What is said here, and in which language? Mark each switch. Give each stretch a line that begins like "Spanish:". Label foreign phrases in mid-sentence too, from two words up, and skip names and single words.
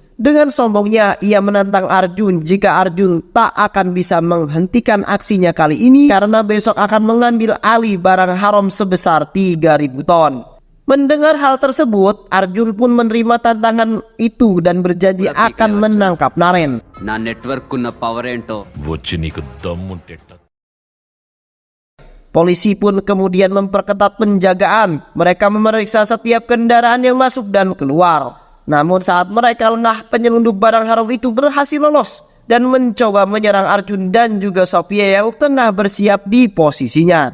Indonesian: Dengan sombongnya, ia menantang Arjun jika Arjun tak akan bisa menghentikan aksinya kali ini karena besok akan mengambil alih barang haram sebesar 3.000 ton. Mendengar hal tersebut, Arjun pun menerima tantangan itu dan berjanji akan menangkap Naren.
Telugu: నా నెట్వర్క్ ఉన్న పవర్ ఏంటో వచ్చి నీకు దమ్ముంటే
Indonesian: Polisi pun kemudian memperketat penjagaan. Mereka memeriksa setiap kendaraan yang masuk dan keluar. Namun saat mereka lengah, penyelundup barang haram itu berhasil lolos dan mencoba menyerang Arjun dan juga Sophia yang tengah bersiap di posisinya.